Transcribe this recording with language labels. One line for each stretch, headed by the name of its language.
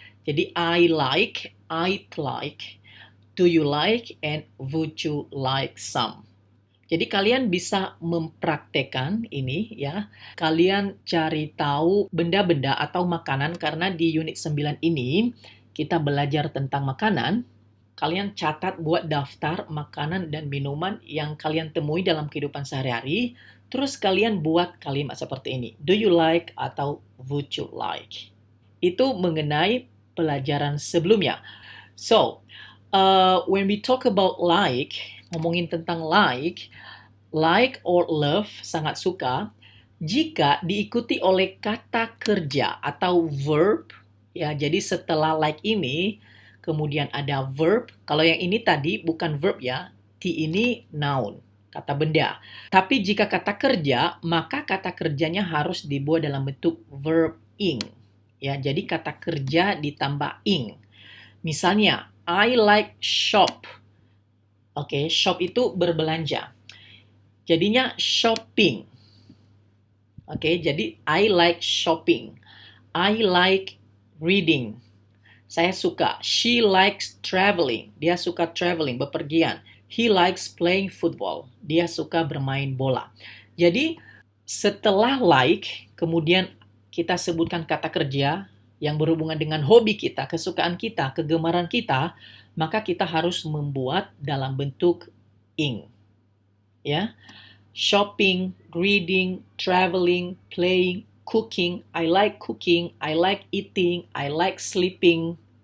Indonesian: Jadi
English: I like, I'd like, do you like, and would you like some.
Indonesian: Jadi kalian bisa mempraktekkan ini ya. Kalian cari tahu benda-benda atau makanan karena di unit 9 ini kita belajar tentang makanan. Kalian catat buat daftar makanan dan minuman yang kalian temui dalam kehidupan sehari-hari. Terus kalian buat kalimat seperti ini.
English: Do you like
Indonesian: atau
English: would you like?
Indonesian: Itu mengenai pelajaran sebelumnya.
English: So, when we talk about like,
Indonesian: ngomongin tentang like
English: or love,
Indonesian: sangat suka, jika diikuti oleh kata kerja atau verb, ya, jadi setelah like ini, kemudian ada verb, kalau yang ini tadi bukan verb ya, T ini noun, kata benda. Tapi jika kata kerja, maka kata kerjanya harus dibuat dalam bentuk verb ing. Ya, jadi kata kerja ditambah ing. Misalnya,
English: I like shop.
Indonesian: Oke, shop itu berbelanja. Jadinya shopping. Oke, jadi
English: I like shopping. I like reading.
Indonesian: Saya suka.
English: She likes traveling.
Indonesian: Dia suka traveling, bepergian.
English: He likes playing football.
Indonesian: Dia suka bermain bola. Jadi, setelah like, kemudian kita sebutkan kata kerja yang berhubungan dengan hobi kita, kesukaan kita, kegemaran kita, maka kita harus membuat dalam bentuk ing. Ya.
English: Shopping, reading, traveling, playing, cooking. I like cooking, I like eating, I like sleeping.